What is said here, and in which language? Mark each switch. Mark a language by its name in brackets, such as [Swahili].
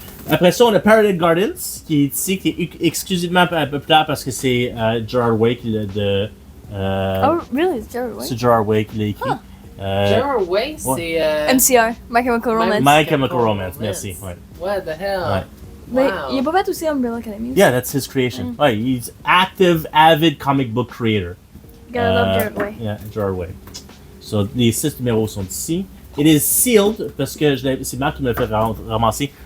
[French] Après ça, on a Paradise Gardens, qui est ici, qui est exclusivement un peu plus tard parce que c'est Gerard Way qui l'a [English] Oh, really? It's Jared Way? [French] c'est Gerard Way qui l'a écrit. Gerard Way, c'est. MCR, My Chemical Romance. My Chemical Romance, merci. Ouais. [English] What the hell? [French] Ouais. Mais Wow. il a pas fait aussi Umbrella Academy? [English] Yeah, that's his creation. [French] Ouais, [English] he's active, avid comic book creator. Gotta love Jared Way. Yeah, [French] Gerard Way. So, les 6 numéros sont ici. [English] It is sealed, [French] parce que c'est Marc qui me fait ramasser.